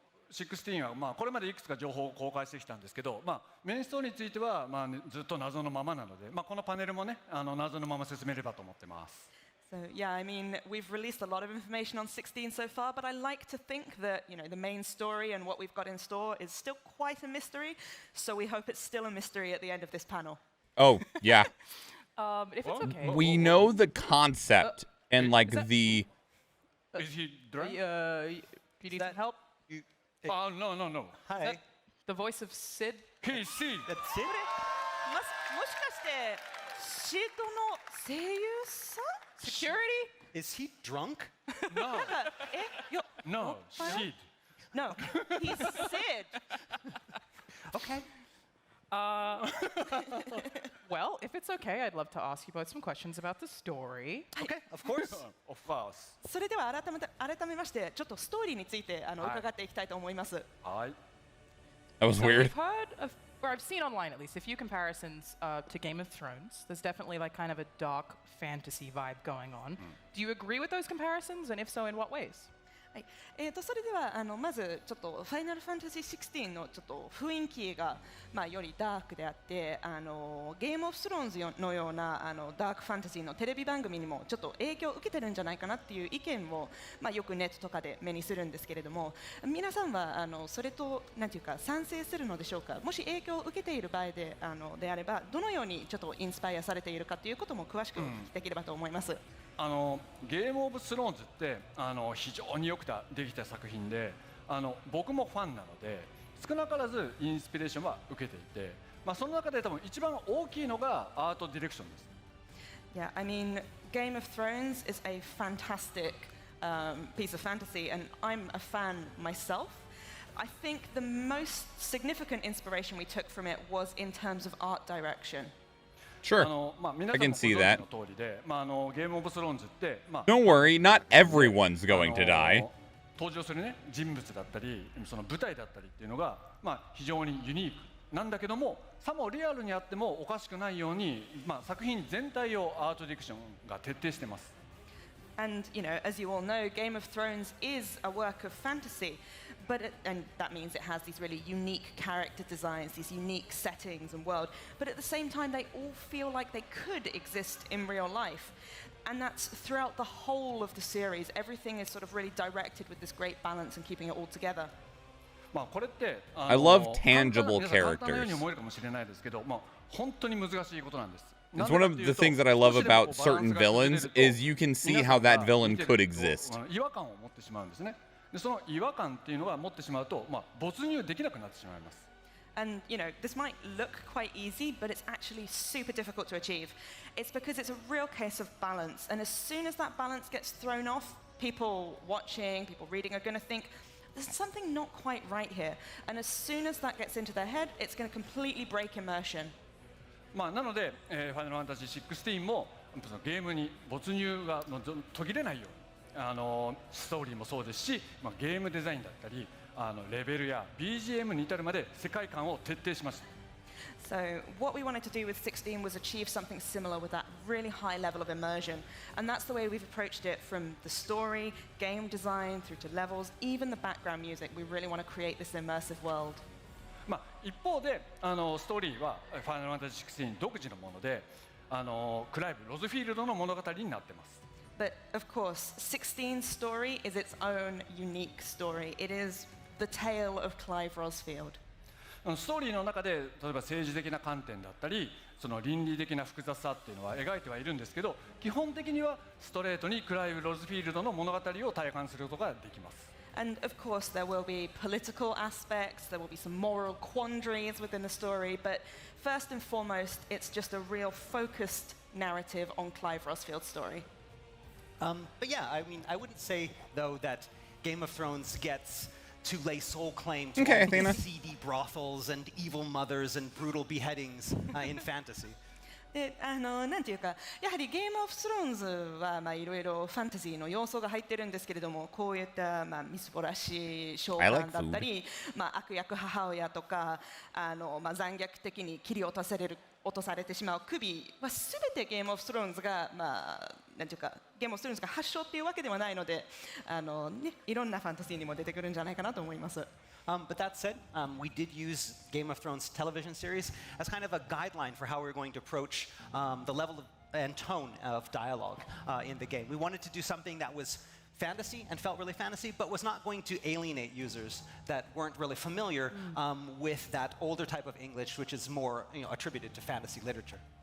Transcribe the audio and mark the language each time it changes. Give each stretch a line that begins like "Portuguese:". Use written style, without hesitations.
Japanese: 16は、これまでいくつか情報を公開してきたんですけど、メインストーリーについては、ずっと謎のままなので、このパネルもね謎のまま進めればと思ってます。
English: So yeah, I mean, we've released a lot of information on 16 so far, but I like to think that, you know, the main story and what we've got in store is still quite a mystery. So we hope it's still a mystery at the end of this panel. Oh, yeah. If it's okay. We know the concept and like the... Is he drunk? Do you need some help? Oh, no. Hi. The voice of Sid? Hey, Sid. That's Sid?
Japanese: もしかしてシードの声優さん？
English: Security? Is he drunk? No.
Japanese: いや
English: No, Sid. No, he's Sid. Okay. Well, if it's okay, I'd love to ask you both some questions about the story. Okay, of course. Of course.
Japanese: それでは改めましてちょっとストーリーについて伺っていきたいと思います。はい。
English: That was weird. I've heard of, or I've seen online at least, a few comparisons to Game of Thrones. There's definitely like kind of a dark fantasy vibe going on. Do you agree with those comparisons, and if so, in what ways?
Japanese: はい、それではまずちょっとファイナルファンタジー16のちょっと雰囲気がよりダークであってゲームオブスローンズのようなダークファンタジーのテレビ番組にもちょっと影響を受けてるんじゃないかなっていう意見をよくネットとかで目にするんですけれども、皆さんはそれとなんていうか賛成するのでしょうか。もし影響を受けている場合であればどのようにちょっとインスパイアされているかということも詳しくお聞きできればと思います。ゲームオブスローンズって非常によくできた作品で僕もファンなので少なからずインスピレーションは受けていて、その中で多分一番大きいのがアートディレクションです。
English: Yeah, I mean, Game of Thrones is a fantastic piece of fantasy, and I'm a fan myself. I think the most significant inspiration we took from it was in terms of art direction. Sure, I can see that.
Japanese: ゲームオブスローンズって、
English: Don't worry, not everyone's going to die.
Japanese: 登場するね人物だったりその舞台だったりっていうのが非常にユニークなんだけども、さもリアルにあってもおかしくないように作品全体をアートディレクションが徹底してます。
English: And you know, as you all know, Game of Thrones is a work of fantasy, and that means it has these really unique character designs, these unique settings and world. But at the same time, they all feel like they could exist in real life, and that's throughout the whole of the series. Everything is sort of really directed with this great balance and keeping it all together.
Japanese: これって
English: I love tangible
Japanese: 簡単なように
English: characters.
Japanese: 思えるかもしれないですけど、本当に難しいことなんです。
English: It's one of the things that I love about certain villains is you can see how that villain could exist.
Japanese: 違和感を持ってしまうんですね。でその違和感っていうのが持ってしまうと、没入できなくなってしまいます。
English: And you know, this might look quite easy, but it's actually super difficult to achieve. It's because it's a real case of balance, and as soon as that balance gets thrown off, people watching, people reading are going to think there's something not quite right here. And as soon as that gets into their head, it's going to completely break immersion.
Japanese: なので、ファイナルファンタジー16もゲームに没入が途切れないようにストーリーもそうですし、ゲームデザインだったりレベルや BGM に至るまで世界観を徹底しました。
English: So what we wanted to do with 16 was achieve something similar with that really high level of immersion. And that's the way we've approached it, from the story, game design, through to levels, even the background music. We really want to create this immersive world.
Japanese: 一方でストーリーはファイナルファンタジー16独自のものでクライブ・ロズフィールドの物語になってます。
English: But of course, 16's story is its own unique story. It is the tale of Clive Rosfield.
Japanese: ストーリーの中で例えば政治的な観点だったりその倫理的な複雑さっていうのは描いてはいるんですけど、基本的にはストレートにクライブ・ロズフィールドの物語を体感することができます。
English: And of course, there will be political aspects, there will be some moral quandaries within the story, but first and foremost, it's just a real focused narrative on Clive Rosfield's story. But yeah, I mean, I wouldn't say, though, that Game of Thrones gets to lay sole claim to all these seedy brothels and evil mothers and brutal beheadings in fantasy.
Japanese: でなんていうか、やはりゲームオブスローンズはいろいろファンタジーの要素が入ってるんですけれども、こういったみすぼらしい召喚だったり、悪役母親とか残虐的に切り落とされてしまう首はすべてゲームオブスローンズがなんていうかゲームオブスローンズが発祥っていうわけではないので、いろんなファンタジーにも出てくるんじゃないかなと思います。
English: But that said, we did use Game of Thrones television series as kind of a guideline for how we're going to approach the level and tone of dialogue in the game. We wanted to do something that was fantasy and felt really fantasy, but was not going to alienate users that weren't really familiar with that older type of English, which is more attributed to fantasy literature.